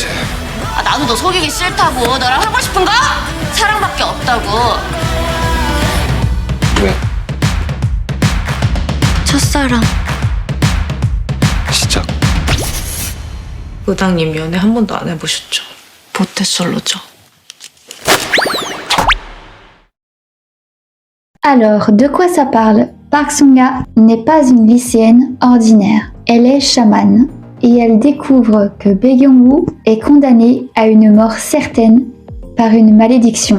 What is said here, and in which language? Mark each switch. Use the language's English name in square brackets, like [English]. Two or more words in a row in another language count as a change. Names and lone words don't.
[Korean] 나도 너 속이기 싫다고. 너랑 하고 싶은 거? 사랑밖에 없다고. 왜? 첫사랑. 시작. 무당님 연애 한 번도 안 해보셨죠? 모태솔로죠. [French] Alors, de quoi ça parle? Park Sung-ha n'est pas une lycéenne ordinaire. Elle est chamane et elle découvre que Bae Kyung-woo est condamné à une mort certaine par une malédiction.